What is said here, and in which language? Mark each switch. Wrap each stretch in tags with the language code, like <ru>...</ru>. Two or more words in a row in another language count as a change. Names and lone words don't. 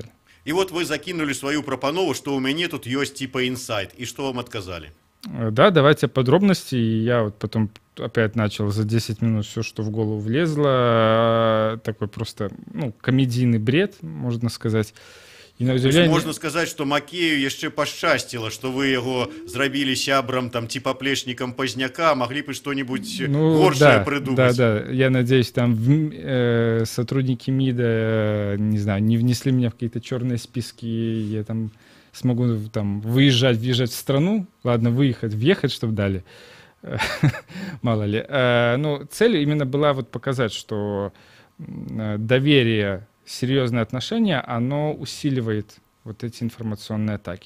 <ru>И вот вы закинули свою пропанову, что у меня тут есть типа инсайт, и что вам отказали? Да, давайте подробности. И я вот потом опять начал за 10 минут все, что в голову влезло. Такой просто, ну, комедийный бред, можно сказать. И на удивление...</ru> <be>Можна сказаць, што Макею яшчэ пашчасціла, што вы яго зрабілі сябрам там ці паплечнікам Пазняка, маглі бы</be> <ru>што-нибудь горшае придумать. Да. Я надеюсь, там сотрудники МИДа, не знаю, не внесли меня в какие-то черные списки, я там смогу там въезжать в страну. Ладно, въехать, чтобы дали. Мало ли. Но цель именно была вот показать, что доверие, серьезное отношение, оно усиливает вот эти информационные атаки.</ru>